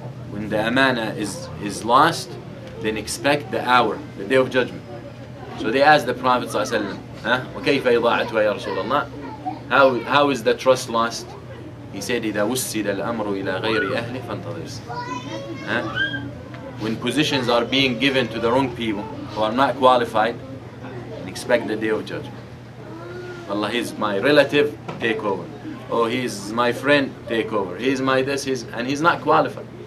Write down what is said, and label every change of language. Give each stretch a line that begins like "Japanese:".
English: When the amana is lost, then expect the hour, the day of judgment. So they asked the Prophet
Arabic: صلى الله عليه وسلم, وكيف إضاعتها يا رسول الله?
English: How is the trust lost? He said,
Arabic: إذا وسد الأمر إلى غير أهله فانتظر الساعة.
English: When positions are being given to the wrong people who are not qualified, expect the day of judgment. Allah, he's my relative, take over. Oh, he's my friend, take over. He's my this, and he's not qualified.